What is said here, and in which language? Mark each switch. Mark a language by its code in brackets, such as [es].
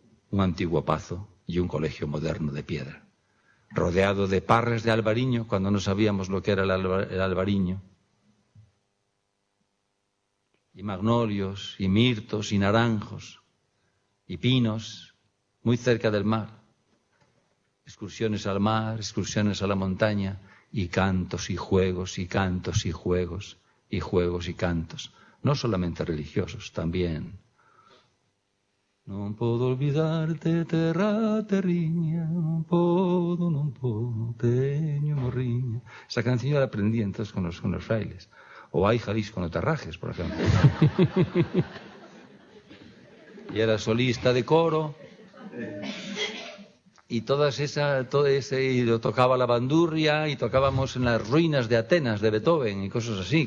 [es] Un antiguo pazo y un colegio moderno de piedra, rodeado de parres de albariño cuando no sabíamos lo que era el albariño, y magnolios, y mirtos, y naranjos, y pinos, muy cerca del mar. Excursiones al mar, excursiones a la montaña, y cantos y juegos, y cantos y juegos, y juegos y cantos, no solamente religiosos, también. [gl] Non podo olvidarte, terra, terriña, non podo, teño morriña. [es] Esa canción yo la aprendí entonces con los frailes. O Ay Jalisco no te rajes, por ejemplo. Y era solista de coro. Y todo ese, y lo tocaba la bandurria, y tocábamos en las ruinas de Atenas, de Beethoven, y cosas así.